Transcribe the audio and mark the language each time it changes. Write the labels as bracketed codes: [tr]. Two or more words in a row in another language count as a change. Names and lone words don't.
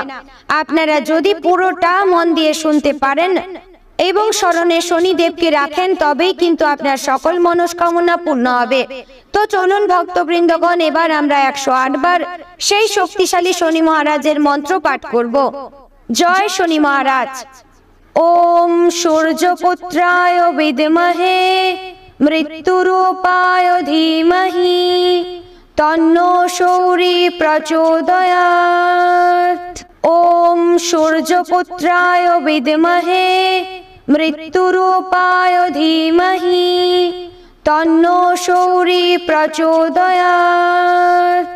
[bn] আপনারা যদি পুরোটা মন দিয়ে শুনতে পারেন এবং স্মরণে শনিদেবকে রাখেন তবেই কিন্তু আপনার সকল মনস্কামনা পূর্ণ হবে। তো চলুন ভক্তবৃন্দগণ, এবার আমরা 108 বার সেই শক্তিশালী শনি মহারাজের মন্ত্র পাঠ করব। জয় শনি মহারাজ। [sa] ওম সূর্যপুত্রায় বিদ্মহে মৃত্যুরূপায় ধীমহি তন্নো সৌরি প্রচোদয়াৎ। ওম সূর্যপুত্রায় বিদ্মহে মৃত্যুরূপায় ধীমহি তন্নো সৌরি প্রচোদয়াৎ।